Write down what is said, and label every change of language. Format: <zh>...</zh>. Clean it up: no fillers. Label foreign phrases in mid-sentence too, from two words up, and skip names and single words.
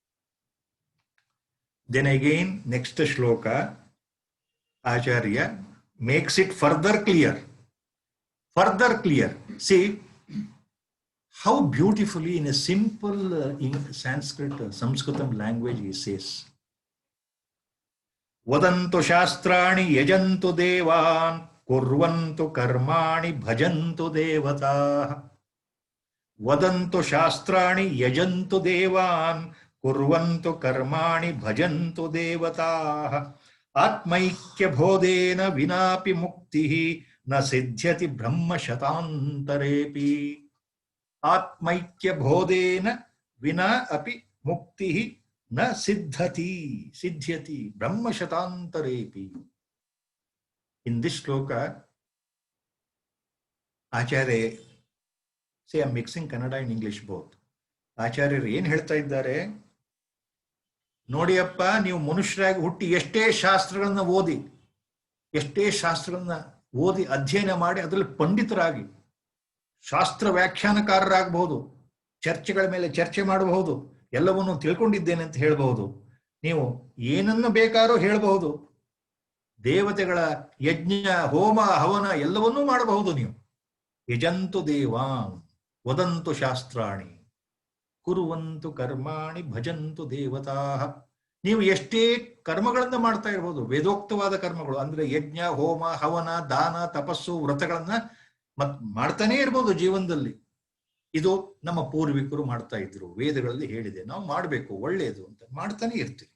<en>Then again, next shloka, Acharya makes it further clear. Further clear. See how beautifully in a simple in Sanskrit, Sanskritam language he says,</en> <sa>Vadantu shastrani yajantu devan kurvantu karmani bhajantu devata. Vadantu shastrani yajantu devan kurvantu karmani bhajantu devata. Atmaikya bodena vinapi muktihi na siddhyati brahma shatantarepi. Atmaikya bodena vina api muktihi na siddhyati brahma shatantarepi.</sa> <en>In this shloka, Acharya, say I'm mixing Kannada and English both.</en> <kn>ಆಚಾರ್ಯರು ಏನ್ ಹೇಳ್ತಾ ಇದ್ದಾರೆ, ನೋಡಿಯಪ್ಪ, ನೀವು ಮನುಷ್ಯರಾಗಿ ಹುಟ್ಟಿ ಎಷ್ಟೇ ಶಾಸ್ತ್ರಗಳನ್ನ ಓದಿ ಅಧ್ಯಯನ ಮಾಡಿ ಅದರಲ್ಲಿ ಪಂಡಿತರಾಗಿ ಶಾಸ್ತ್ರ ವ್ಯಾಖ್ಯಾನಕಾರರಾಗಬಹುದು, ಚರ್ಚೆಗಳ ಮೇಲೆ ಚರ್ಚೆ ಮಾಡಬಹುದು, ಎಲ್ಲವನ್ನೂ ತಿಳ್ಕೊಂಡಿದ್ದೇನೆ ಅಂತ ಹೇಳಬಹುದು, ನೀವು ಏನನ್ನು ಬೇಕಾದ್ರೂ ಹೇಳಬಹುದು, ದೇವತೆಗಳ ಯಜ್ಞ ಹೋಮ ಹವನ ಎಲ್ಲವನ್ನೂ ಮಾಡಬಹುದು.</kn> <sa>ನೀವು ಯಜಂತು ದೇವಾನ್ ವದಂತು ಶಾಸ್ತ್ರಾಣಿ ಕುರುವಂತು ಕರ್ಮಾಣಿ ಭಜಂತು ದೇವತಾ.</sa> <kn>ನೀವು ಎಷ್ಟೇ ಕರ್ಮಗಳನ್ನ ಮಾಡ್ತಾ ಇರಬಹುದು, ವೇದೋಕ್ತವಾದ ಕರ್ಮಗಳು ಅಂದ್ರೆ ಯಜ್ಞ ಹೋಮ ಹವನ ದಾನ ತಪಸ್ಸು ವ್ರತಗಳನ್ನ ಮಾಡ್ತಾನೆ ಇರ್ಬೋದು ಜೀವನದಲ್ಲಿ. ಇದು ನಮ್ಮ ಪೂರ್ವಿಕರು ಮಾಡ್ತಾ ಇದ್ರು, ವೇದಗಳಲ್ಲಿ ಹೇಳಿದೆ, ನಾವು ಮಾಡಬೇಕು, ಒಳ್ಳೆಯದು ಅಂತ ಮಾಡ್ತಾನೆ ಇರ್ತೀವಿ.</kn>